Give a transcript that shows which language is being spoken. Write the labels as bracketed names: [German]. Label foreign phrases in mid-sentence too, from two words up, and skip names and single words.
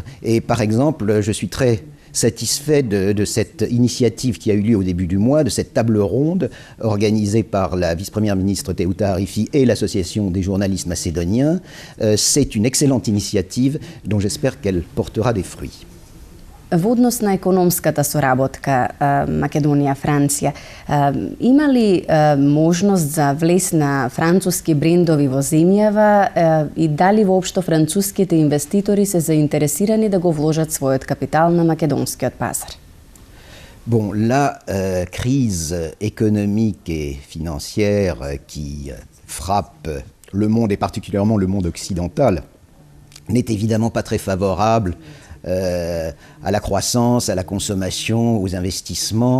[French] Et par exemple, je suis très satisfait de cette initiative qui a eu lieu au début du mois, de cette table ronde organisée par la vice-première ministre Teuta Arifi et l'Association des journalistes macédoniens. C'est une excellente initiative dont j'espère qu'elle portera des fruits. [Macedonian] Во однос на економската соработка Македонија-Франција, има ли можност за влез на француски брендови во земјава и дали воопшто француските инвеститори се заинтересирани да го вложат својот капитал на македонскиот пазар? [French] Bon, la crise économique et financière qui frappe le monde et particulièrement le monde occidental n'est évidemment pas très favorable à la croissance, à la consommation, aux investissements.